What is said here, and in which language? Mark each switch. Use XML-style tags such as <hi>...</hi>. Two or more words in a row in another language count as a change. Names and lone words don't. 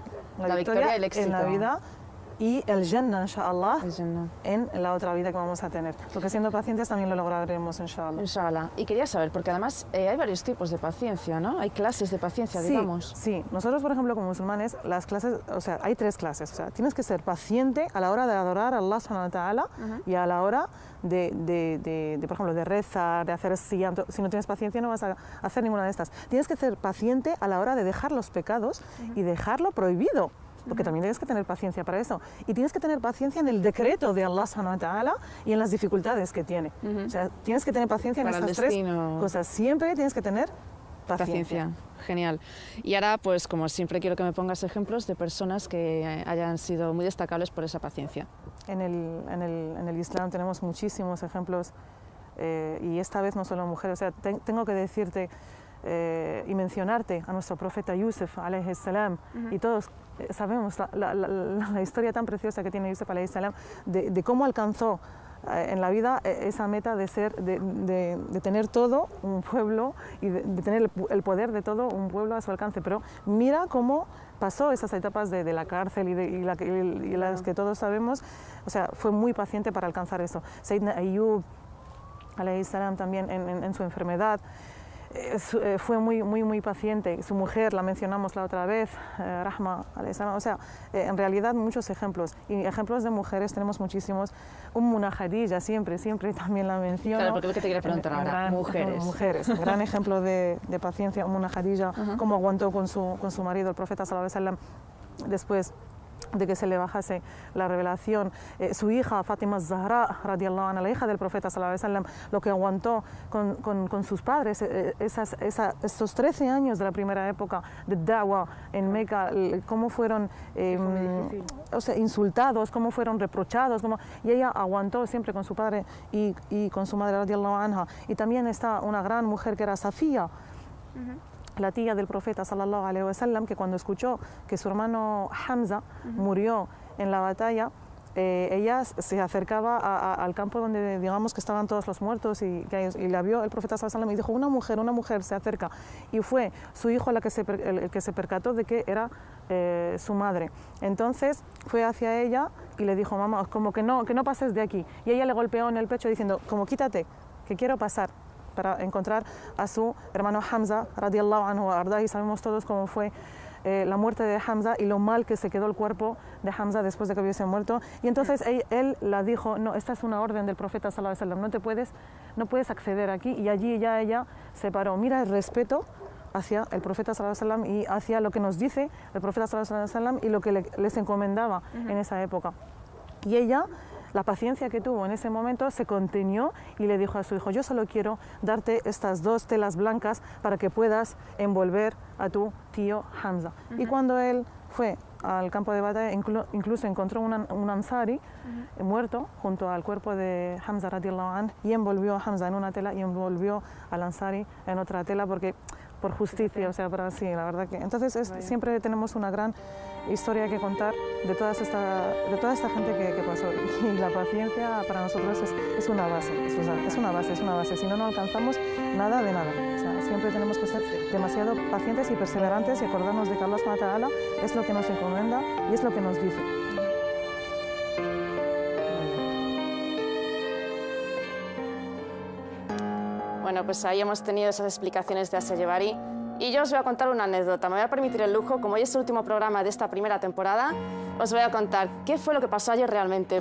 <es>La victoria, el éxito en la vida y el Jannah, inshallah, en la otra vida que vamos a tener. Porque siendo pacientes también lo lograremos, inshallah. Inshallah. Y quería saber, porque además hay varios tipos de paciencia, ¿no? Hay clases de paciencia, digamos. Sí, nosotros, por ejemplo, como musulmanes, las clases, o sea, hay 3 clases. O sea, tienes que ser paciente a la hora de adorar a</es> <ar>الله سبحانه وتعالى</ar> <es>y a la hora por ejemplo, de rezar, de hacer siyam. Si no tienes paciencia no vas a hacer ninguna de estas. Tienes que ser paciente a la hora de dejar los pecados y dejar lo prohibido. porque también tienes que tener paciencia para eso. Y tienes que tener paciencia en el decreto de</es> <ar>الله سبحانه وتعالى</ar> <es>y en las dificultades que tiene. O sea, tienes que tener paciencia en estas tres cosas. Siempre tienes que tener paciencia. Genial. Y ahora, pues como siempre, quiero que me pongas ejemplos de personas que hayan sido muy destacables por esa paciencia. En el Islam tenemos muchísimos ejemplos y esta vez no solo mujeres. O sea, tengo que decirte y mencionarte a nuestro profeta Yusuf,</es> <ar>عليه السلام,</ar> <es>y todos sabemos la historia tan preciosa que tiene Yusuf,</es> <ar>عليه السلام,</ar> <es>de cómo alcanzó en la vida esa meta de tener todo un pueblo y de tener el poder de todo un pueblo a su alcance. Pero mira cómo pasó esas etapas de la cárcel y las que todos sabemos. O sea, fue muy paciente para alcanzar eso.</es> <ar>سيدنا أيوب عليه السلام,</ar> <es>también en su enfermedad, fue muy paciente. Su mujer, la mencionamos la otra vez,</es> <ar>رحمة عليها السلام.</ar> <es>O sea, en realidad muchos ejemplos. Y ejemplos de mujeres tenemos muchísimos.</es> <ar>أمنا خديجة,</ar> <es>siempre también la menciono. Claro, porque es lo que te quería preguntar ahora. Mujeres. Gran ejemplo de paciencia,</es> <ar>أمنا خديجة,</ar> <es>cómo aguantó con su marido, el profeta</es> <ar>صلى الله عليه وسلم,</ar> <es>después de que se le bajase la revelación. Su hija, Fátima Zahra,</es> <ar>رضي الله عنها,</ar> <es>la hija del profeta</es> <ar>صلى الله عليه وسلم,</ar> <es>lo que aguantó con sus padres, esos 13 años de la primera época de Da'wah en Meca, cómo fueron o sea, insultados, cómo fueron reprochados, y ella aguantó siempre con su padre y con su madre,</es> <ar>رضي الله عنها.</ar> <es>Y también está una gran mujer que era Safía, la tía del profeta</es> <ar>صلى الله عليه وسلم,</ar> <es>que cuando escuchó que su hermano Hamza murió en la batalla, ella se acercaba al campo donde digamos que estaban todos los muertos y la vio el profeta</es> <ar>صلى الله عليه وسلم</ar> <es>y dijo, una mujer se acerca, y fue su hijo el que se percató de que era su madre. Entonces fue hacia ella y le dijo, mamá, como que no pases de aquí, y ella le golpeó en el pecho diciendo, como quítate, que quiero pasar, para encontrar a su hermano Hamza,</es> <ar>رضي الله عنه وأرضاه,</ar> <es>y sabemos todos cómo fue la muerte de Hamza y lo mal que se quedó el cuerpo de Hamza después de que hubiese muerto. Y entonces él la dijo, no, esta es una orden del profeta</es> <ar>صلى الله عليه وسلم,</ar> <es>no puedes acceder aquí, y allí ya ella se paró. Mira el respeto hacia el profeta</es> <ar>صلى الله عليه وسلم</ar> <es>y hacia lo que nos dice el profeta</es> <ar>صلى الله عليه وسلم</ar> <es>y lo que les encomendaba en esa época. Y ella, la paciencia que tuvo en ese momento, se contenió y le dijo a su hijo, yo solo quiero darte estas 2 telas blancas para que puedas envolver a tu tío Hamza. Y cuando él fue al campo de batalla, incluso encontró un ansari muerto junto al cuerpo de Hamza</es> <ar>رضي الله عنه,</ar> <es>y envolvió a Hamza en una tela y envolvió al ansari en otra tela, porque por justicia, o sea, para sí, la verdad que... Entonces siempre tenemos una gran historia que contar de toda esta gente que pasó, y la paciencia para nosotros es una base, es una base, si no alcanzamos nada de nada. O sea, siempre tenemos que ser demasiado pacientes y perseverantes y acordarnos de que</es> <ar>الله سبحانه وتعالى</ar> <es>es lo que nos encomienda y es lo que nos dice. Bueno, pues ahí hemos tenido esas explicaciones de Asia Yevari. Y yo os voy a contar una anécdota. Me voy a permitir el lujo, como hoy es el último programa de esta primera temporada, os voy a contar qué fue lo que pasó ayer realmente.</es>